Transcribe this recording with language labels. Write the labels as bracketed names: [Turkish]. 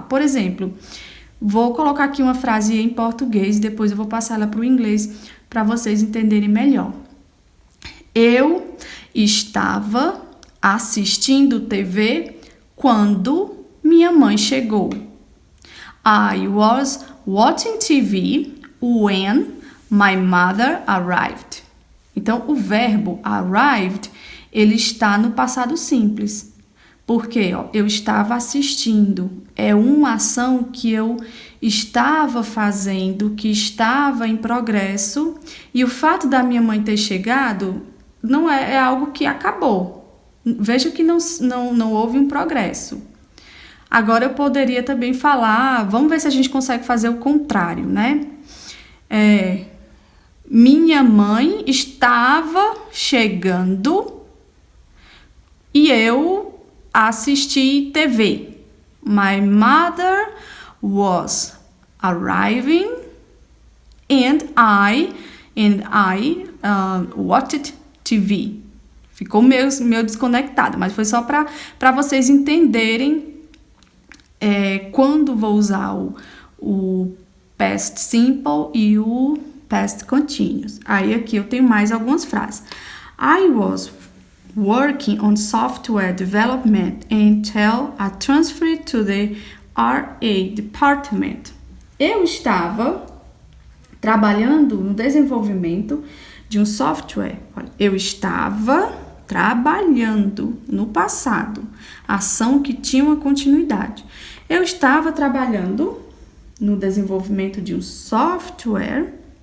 [Portuguese] Por exemplo, vou colocar aqui uma frase em português, depois eu vou passar ela para o inglês para vocês entenderem melhor. Eu estava assistindo TV quando minha mãe chegou. [English] I was watching TV when my mother arrived. [Portuguese] Então, o verbo arrived, ele está no passado simples. Porque eu estava assistindo. É uma ação que eu estava fazendo, que estava em progresso. E o fato da minha mãe ter chegado não é algo que acabou. Veja que não houve um progresso. Agora eu poderia também falar, vamos ver se a gente consegue fazer o contrário, né? Minha mãe estava chegando e eu assisti TV. [English] My mother was arriving and I watched TV. [Portuguese] Ficou meio desconectada, mas foi só para vocês entenderem quando vou usar o past simple e o past continuous. Aí aqui eu tenho mais algumas frases. [English] I was working on software development until I transferred to the RA department. [Portuguese] Eu estava trabalhando no desenvolvimento de um software. Eu estava trabalhando no passado. Ação que tinha uma continuidade. Eu estava trabalhando no desenvolvimento de um software.